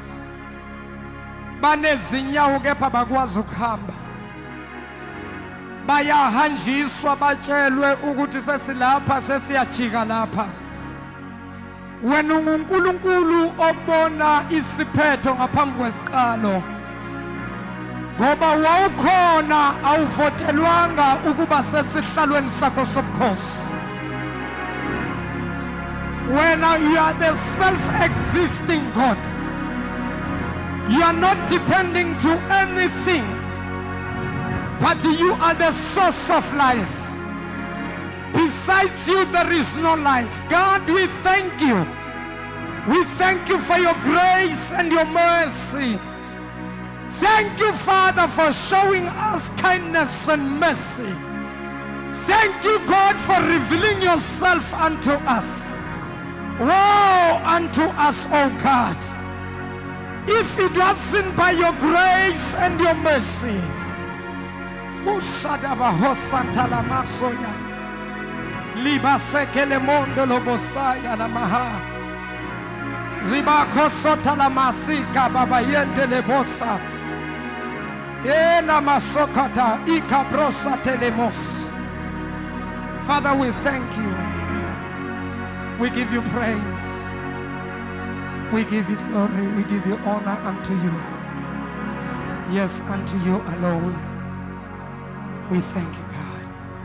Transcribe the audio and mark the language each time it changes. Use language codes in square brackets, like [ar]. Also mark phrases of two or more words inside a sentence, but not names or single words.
[nd] banezinyawo kepha bakwazi ukuhamba bayahanjiswa batshelwe ukuthi sesilapha sesiyajika lapha wena uNkulunkulu obona isiphetho ngaphambi kwesiqalo ngoba wawukhona awuvotelwanga ukuba sesihlalweni sakho sobukhosi [en] wena you are the self-existing God you are not depending to anything but you are the source of life. Besides you, there is no life. God, we thank you. We thank you for your grace and your mercy. Thank you, Father, for showing us kindness and mercy. Thank you, God, for revealing yourself unto us. Woe unto us, O God. If it wasn't by your grace and your mercy, Ushadaba hosantala masoya liba sekele mondo lobosaya la maha ziba kosota la masika baba yende lebosa ena masokata ikabrosa telemos. Father, we thank you, we give you praise, we give you glory, we give you honor unto you, yes, unto you alone. We thank you, God.